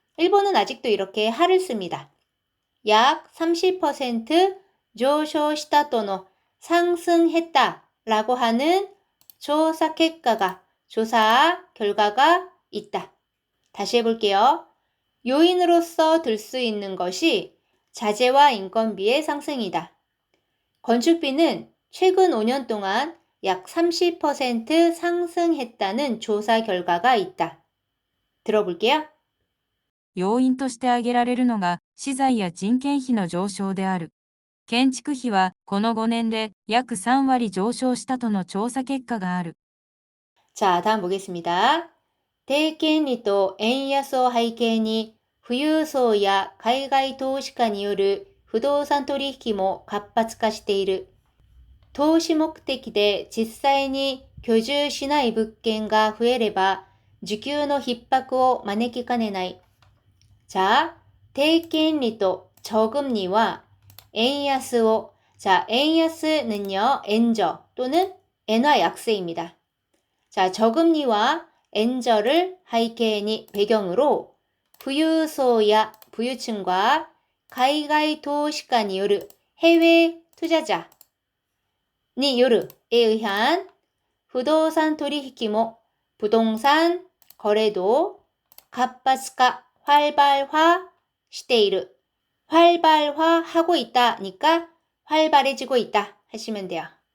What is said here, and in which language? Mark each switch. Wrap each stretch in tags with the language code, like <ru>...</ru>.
<ko>일본은 아직도 이렇게 할을 씁니다. 약 30%</ko> <ja>上昇したとの</ja> <ko>상승했다 라고 하는 조사 결과가 조사 결과가 있다. 다시 해볼게요. 요인으로서 들 수 있는 것이 자재와 인건비의 상승이다. 건축비는 최근 5년 동안 약 30% 상승했다는 조사 결과가 있다. 들어볼게요.</ko> <ja>要因として挙げられるのが資材や人件費の上昇である。建築費はこの5年で約3割上昇したとの調査結果がある。</ja> <ko>자, 다음 보겠습니다.</ko> <ja>低金利と円安を背景に富裕層や海外投資家による不動産取引も活発化している。投資目的で実際に居住しない物件が増えれば、需給の逼迫を招きかねない。</ja> <ko>자、</ko> <ja>低金利と</ja> <ko>저금리와</ko> <ja>円安を,</ja> <ko>자,円安는요, 엔저 또는 엔화 약세입니다. 자, 저금리와 엔저를 하이케니 배경으로 부유소야 부유층과 가이가이 도시가니 요르 해외 투자자 니 요르에 의한 부동산</ko> <ja>取引も</ja> <ko>부동산 거래도活発化 활발화 시대이르 활발화하고 있다니까 활발해지고 있다 하시면 돼요.</ko>